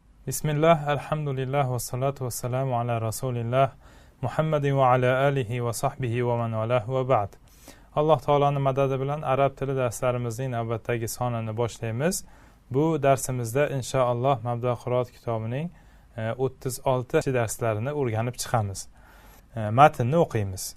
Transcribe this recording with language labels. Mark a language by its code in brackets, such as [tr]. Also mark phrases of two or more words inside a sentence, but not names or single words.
[ar] بسم الله، الحمد لله، والصلاة والسلام على رسول الله، محمد وعلى آله وصحبه ومن والاه وبعد. [uz] Alloh taolaning madadi bilan arab tili darslarimizning navbatdagi sonini boshlaymiz. Bu darsimizda inshaalloh Mabda qiroat kitobining 36 darslarini o'rganib chiqamiz. Matnni o'qiymiz.